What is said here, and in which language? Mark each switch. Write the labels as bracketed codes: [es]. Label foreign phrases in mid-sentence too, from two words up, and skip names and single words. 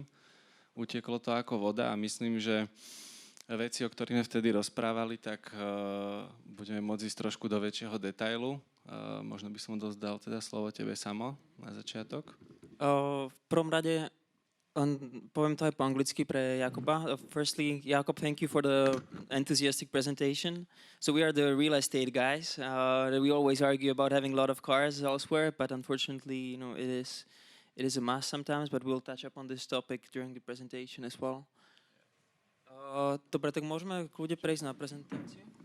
[sk] Uteklo to ako voda a myslím, že veci, o ktorých sme vtedy rozprávali, tak budeme môcť ísť trošku do väčšieho detailu. Možno by som dozdal teda slovo tebe, Samo, na začiatok. V prvom rade poviem to aj po anglicky pre Jakuba. [en] Firstly, Jakub, thank you for the enthusiastic presentation. So we are the real estate guys. We always argue about having a lot of cars elsewhere, but unfortunately, it is a must sometimes, but we'll touch up on this topic during the presentation as well. [sk] Dobre, tak môžeme kľudne prejsť na prezentáciu.